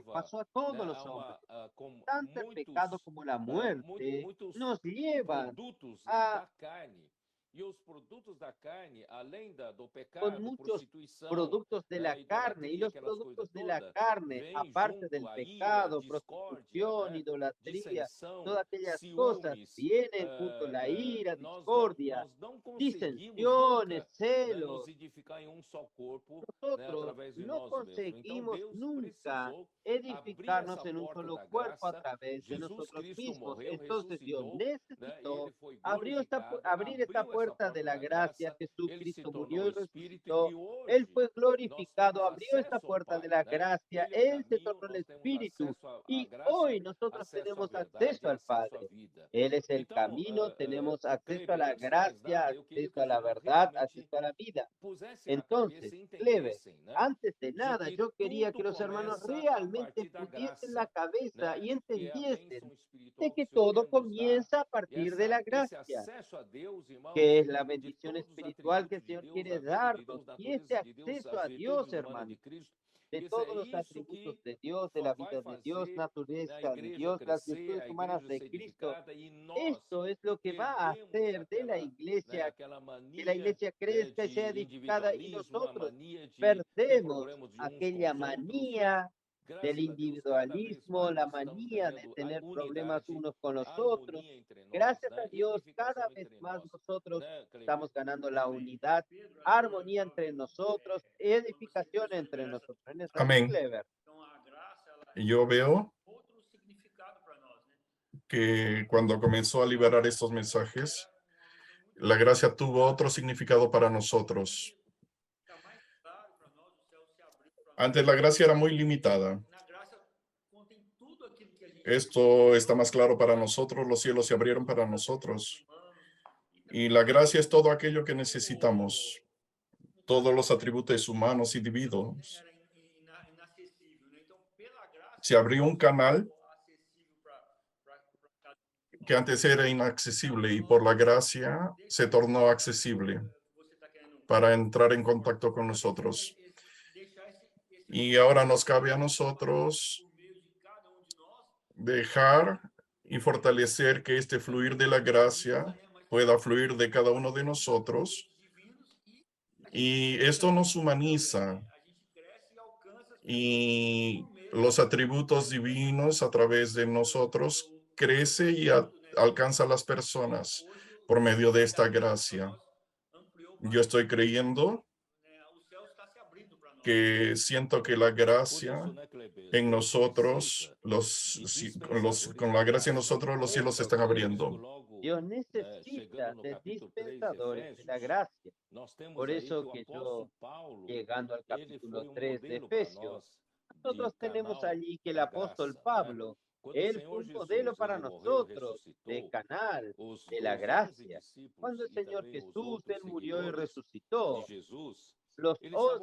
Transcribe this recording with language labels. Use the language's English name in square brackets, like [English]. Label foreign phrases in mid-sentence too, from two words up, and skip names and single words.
[Portuguese] leva, [Spanish] pasó a todos [Portuguese] né, [Spanish] los hombres. [Portuguese] com [Spanish] Tanto el pecado como la muerte [Portuguese] muitos [Spanish] nos llevan [Portuguese] produtos a da carne E os produtos da carne, além do [Spanish] Con pecado, muchos [Portuguese] prostituição, [Spanish] productos de la carne, y [Portuguese] idolatria, [Spanish] los [Portuguese] aquelas coisas [Spanish] productos de la [Portuguese] todas, [Spanish] carne, [Portuguese] vem [Spanish] aparte [Portuguese] junto [Spanish] del [Portuguese] a ira, [Spanish] pecado, [Portuguese] discórdia, [Spanish] prostitución, idolatría, [Portuguese] dissensão, [Spanish] todas aquellas cosas [Portuguese] ciúmes. [Spanish] vienen junto a la ira, [Portuguese] Nós [Spanish] discordia, [Portuguese] não conseguimos [Spanish] disensiones, [Portuguese] nunca, né, nos [Spanish] celos. [Portuguese] edificar em um só corpo, né, [Spanish] Nosotros [Portuguese] através de [Spanish] no [Portuguese] nós mesmos. Então [Spanish] conseguimos [Portuguese] Deus [Spanish] nunca [Portuguese] precisou abrir [Spanish] edificarnos [Portuguese] essa [Spanish] en un [Portuguese] porta [Spanish] solo [Portuguese] da [Spanish] cuerpo a [Portuguese] graça. [Spanish] través de [Portuguese] Jesus [Spanish] nosotros [Portuguese] Cristo [Spanish] mismos. [Portuguese] morreu, [Spanish] Entonces Dios [Portuguese] ressuscitou, né, e ele [Spanish] necesitó [Portuguese] foi glorificado, [Spanish] abrir esta [Portuguese] abriu essa [Spanish] puerta de [Portuguese] porta [Spanish] la [Portuguese] da [Spanish] gracia. [Portuguese] graça, ele se [Spanish] Jesucristo murió [Portuguese] tornou [Spanish] y [Portuguese] Espírito [Spanish] resucitó. [Portuguese] e [Spanish] Él [Portuguese] hoje [Spanish] fue [Portuguese] nós [Spanish] glorificado, [Portuguese] temos [Spanish] abrió esta [Portuguese] acesso ao [Spanish] puerta de [Portuguese] Pai, [Spanish] la [Portuguese] né? [Spanish] gracia. [Portuguese] Ele é o [Spanish] Él se [Portuguese] caminho, [Spanish] tornó el [Portuguese] nós temos [Spanish] Espíritu. [Portuguese] acesso à [Spanish] Y [Portuguese] graça, [Spanish] hoy nosotros [Portuguese] acesso à [Spanish] tenemos [Portuguese] verdade [Spanish] acceso [Portuguese] e [Spanish] al [Portuguese] acesso à [Spanish] Padre. [Portuguese] vida. [Spanish] Él es el [Portuguese] Então, [Spanish] camino, tenemos acceso a [Portuguese] Kleber, [Spanish] la [Portuguese] antes de mais [Spanish] gracia, [Portuguese] nada, eu queria que [Spanish] acceso a [Portuguese] os [Spanish] la [Portuguese] irmãos [Spanish] verdad, [Portuguese] realmente [Spanish] acceso a la vida. [Portuguese] pusessem na [Spanish] Entonces, [Portuguese] cabeça e [Spanish] Clever, [Portuguese] entendessem, né, [Spanish] antes de [Portuguese] de [Spanish] nada, [Portuguese] que [Spanish] yo quería que [Portuguese] tudo [Spanish] los hermanos [Portuguese] começa a [Spanish] realmente [Portuguese] partir da [Spanish] pusiesen la [Portuguese] graça, [Spanish] cabeza [Portuguese] né, [Spanish] y [Portuguese] que é a [Spanish] entendiesen [Portuguese] bênção [Spanish] de [Portuguese] espiritual que [Spanish] que [Portuguese] o Senhor [Spanish] todo [Portuguese] quer nos dar. [Spanish] comienza a [Portuguese] E [Spanish] partir de la [Portuguese] esse [Spanish] gracia, [Portuguese] acesso a Deus, irmãos, [Spanish] que es la [Portuguese] de [Spanish] bendición [Portuguese] todos os [Spanish] espiritual que el [Portuguese] atributos de [Spanish] Señor [Portuguese] Deus, a [Spanish] quiere [Portuguese] vida de [Spanish] darnos. [Portuguese] Deus, [Spanish] Y este [Portuguese] natureza de Deus, [Spanish] acceso [Portuguese] as [Spanish] a Dios, [Portuguese] virtudes humanas de [Spanish] hermano, [Portuguese] Cristo, [Spanish] de [Portuguese] isso é [Spanish] todos los [Portuguese] isso [Spanish] atributos [Portuguese] que [Spanish] de Dios, de [Portuguese] só [Spanish] la [Portuguese] vai [Spanish] vida de Dios, [Portuguese] fazer, né, a [Spanish] naturaleza de [Portuguese] igreja [Spanish] Dios, las [Portuguese] crescer, [Spanish] virtudes [Portuguese] a [Spanish] humanas [Portuguese] igreja [Spanish] de [Portuguese] ser [Spanish] Cristo, [Portuguese] edificada e nós [Spanish] esto es lo que va a [Portuguese] perdemos [Spanish] hacer de la [Portuguese] né, [Spanish] iglesia, [Portuguese] aquela [Spanish] que la [Portuguese] mania, [Spanish] iglesia [Portuguese] né, [Spanish] crezca y sea [Portuguese] de [Spanish] edificada, y [Portuguese] individualismo, a [Spanish] nosotros [Portuguese] mania de ter [Spanish] perdemos [Portuguese] problemas de uns com [Spanish] aquella [Portuguese] os outros. [Spanish] manía del [Portuguese] Graças a Deus, cada vez [Spanish] individualismo, [Portuguese] mais [Spanish] la [Portuguese] nós estamos [Spanish] manía de [Portuguese] tendo a [Spanish] tener problemas [Portuguese] unidade, [Spanish] unos con los otros. [Portuguese] harmonia entre nós, [Spanish] Gracias a [Portuguese] né, [Spanish] Dios, cada [Portuguese] edificação [Spanish] vez [Portuguese] entre [Spanish] más [Portuguese] nós, [Spanish] nosotros [Portuguese] né, [Spanish] estamos [Portuguese] Kleber? [Spanish] ganando la [Portuguese] Amém. [Spanish] unidad, [Portuguese] Pedro, a [Spanish] armonía [Portuguese] sua [Spanish] entre [Portuguese] jovem, [Spanish] nosotros, [Portuguese] quando você [Spanish] edificación [Portuguese] começou a [Spanish] entre [Portuguese] liberar essa, [Spanish] nosotros. ¿No es así, Amén. Clever? [Portuguese] então a graça, ela [Spanish] Yo veo [Portuguese] outro significado para nós, né? [Spanish] que cuando comenzó a liberar estos mensajes, [Portuguese] Era uma visão muito [Spanish] la gracia tuvo otro significado para nosotros. [Portuguese] fica mais claro para nós, o céu se abriu para nós. [Spanish] Antes la gracia era muy limitada. [Portuguese] Na graça contém tudo aquilo que a gente [Spanish] Esto está más claro para nosotros, los cielos se abrieron para nosotros. [Portuguese] humanos, [Spanish] Y la gracia es todo aquello que necesitamos, todos los atributos humanos y divinos. [Portuguese] era inacessível, né? Então, pela graça, [Spanish] Se abrió un canal [Portuguese] acessível para cada [Spanish] que antes era inaccesible y por la gracia se tornó accesible [Portuguese] você está querendo [Spanish] para entrar en contacto con nosotros. [Portuguese] deixar esse [Spanish] Y ahora nos cabe a nosotros [Portuguese] por meio de cada de nós, [Spanish] dejar y fortalecer que este fluir de la gracia pueda fluir de cada uno de nosotros. [Portuguese] divinos [Spanish] Y esto nos humaniza [Portuguese] a gente cresce e alcança as [Spanish] y los atributos divinos a través de nosotros crece y alcanza a las personas por medio de esta gracia. [Portuguese] ampliou [Spanish] Yo estoy creyendo [Portuguese] o céu está se abrindo para nós. [Spanish] que siento que la [Portuguese] Por [Spanish] gracia [Portuguese] isso, né, Kleber? [Spanish] en [Portuguese] Deus [Spanish] nosotros, [Portuguese] precisa [Spanish] con la gracia en nosotros, los cielos se están [Portuguese] Por isso, [Spanish] abriendo. [Portuguese] logo, [Spanish] Dios [Portuguese] chegando [Spanish] necesita [Portuguese] no [Spanish] de [Portuguese] capítulo 3 de [Spanish] dispensadores de la [Portuguese] Efésios, [Spanish] gracia. [Portuguese] nós temos [Spanish] Por [Portuguese] aí [Spanish] eso [Portuguese] que o [Spanish] que [Portuguese] apóstolo [Spanish] yo, [Portuguese] Paulo, [Spanish] llegando al [Portuguese] ele [Spanish] capítulo [Portuguese] foi [Spanish] 3 de [Portuguese] modelo para [Spanish] Efesios, [Portuguese] nós [Spanish] nosotros [Portuguese] de [Spanish] tenemos [Portuguese] canal [Spanish] allí que el [Portuguese] da [Spanish] apóstol [Portuguese] graça, né? [Spanish] Pablo, [Portuguese] Quando o [Spanish] él fue [Portuguese] Senhor [Spanish] un modelo [Portuguese] Jesus, [Spanish] para [Portuguese] ele morreu, [Spanish] nosotros de [Portuguese] ressuscitou, [Spanish] canal [Portuguese] os [Spanish] de la [Portuguese] 11 [Spanish] gracia. [Portuguese] discípulos [Spanish] Cuando el [Portuguese] e [Spanish] Señor [Portuguese] também os [Spanish] Jesús, [Portuguese] outros [Spanish] él murió y [Portuguese] seguidores de [Spanish] resucitó, [Portuguese] Jesus, [Spanish] los [Portuguese] eles estavam